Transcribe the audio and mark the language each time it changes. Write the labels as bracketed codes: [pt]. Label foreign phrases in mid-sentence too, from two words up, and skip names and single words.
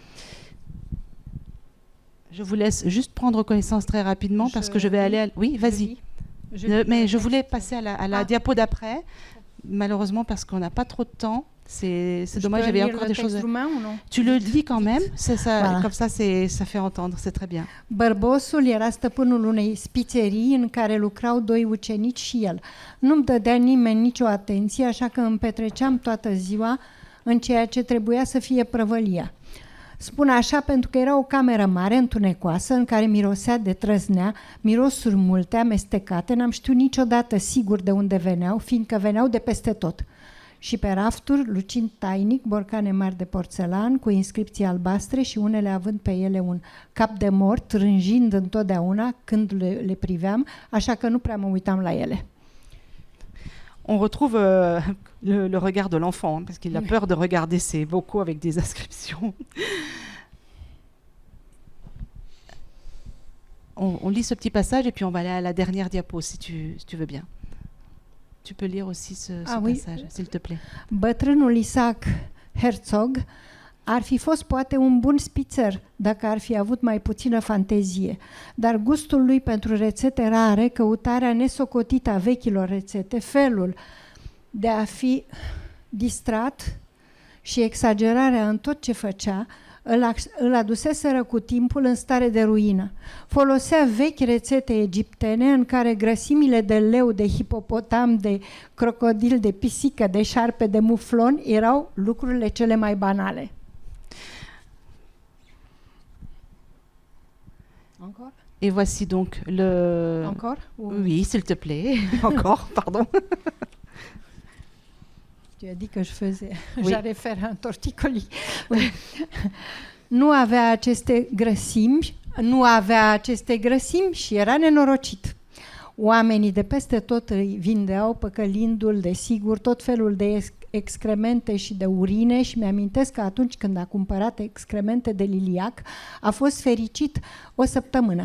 [fr] Je vous laisse juste prendre connaissance très rapidement parce que je vais aller... Oui, vas-y. Mais je voulais passer à la diapo d'après, malheureusement parce qu'on n'a pas trop de temps. C'est dommage, j'avais encore des choses... Tu le dis quand même, c'est ça, voilà. Comme ça fait entendre, c'est très bien. [ro] Bărbosul era stăpânul unei spițerii în care lucrau 2 ucenici și el. Nu-mi dădea nimeni nicio atenție, așa că îmi petreceam toată ziua în ceea ce trebuia să fie prăvălia. Spun așa pentru că era o cameră mare, întunecoasă, în care mirosea de trăznea, mirosuri multe, amestecate, n-am știut niciodată sigur de unde veneau, fiindcă veneau de peste tot. Și pe rafturi, lucind tainic, borcane mari de porțelan, cu inscripții albastre și unele având pe ele un cap de mort, rânjind întotdeauna când le priveam, așa că nu prea mă uitam la ele. [fr] On retrouve le regard de l'enfant, hein, parce qu'il a peur de regarder ces bocaux avec des inscriptions. On lit ce petit passage et puis on va aller à la dernière diapo, si tu veux bien. Tu peux lire aussi ce passage, s'il te plaît. [ro] Bătrânul Isaac Herzog ar fi fost poate un bun spițer dacă ar fi avut mai puțină fantezie, dar gustul lui pentru rețete rare, căutarea nesocotită a vechilor rețete, felul de a fi distrat și exagerarea în tot ce făcea, îl aduseseră cu timpul în stare de ruină. Folosea vechi rețete egiptene în care grăsimile de leu, de hipopotam, de crocodil, de pisică, de șarpe, de muflon erau lucrurile cele mai banale. [fr] Encore? Et voici donc le... Encore? Oui, s'il te plaît. Encore, pardon. Tu as dit que je faisais... Oui. J'allais faire un torticolis. Oui. [ro] Nu avea aceste grăsimi și era nenorocit. Oamenii de peste tot îi vindeau, păcălindu-l, desigur, tot felul de excremente și de urine și mi-amintesc că atunci când a cumpărat excremente de liliac a fost fericit o săptămână.